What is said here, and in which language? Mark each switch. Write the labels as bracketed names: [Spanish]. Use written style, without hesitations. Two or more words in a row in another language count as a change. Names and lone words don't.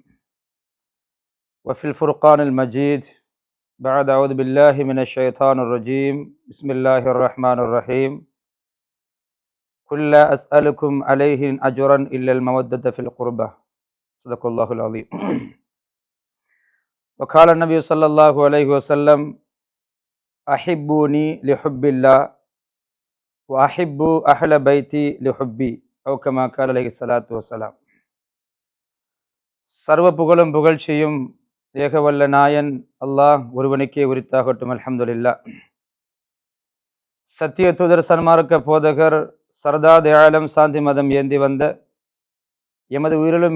[Arabic] وفي الفرقان المجيد بعد أعوذ بالله من الشيطان الرجيم بسم الله الرحمن الرحيم قل لا أسألكم عليه أجرا إلا المودة في القربى صدق الله العظيم. وقال النبي صلى الله عليه وسلم أحبوني لحب الله وأحبوا أهل بيتي لحبي أو كما قال عليه الصلاة والسلام. [Tamil] சர்வ புகழும் புகழ்ச்சியும் ஏகவல்ல நாயன் அல்லாஹ் ஒருவனுக்கே உரித்தாகட்டும். அல்ஹம்துலில்லாஹ். சத்திய தூதர் சன்மார்க்க போதகர் சர்தார் ஆலம் சாந்தி மதம் ஏந்தி வந்த எமது உயிரிலும்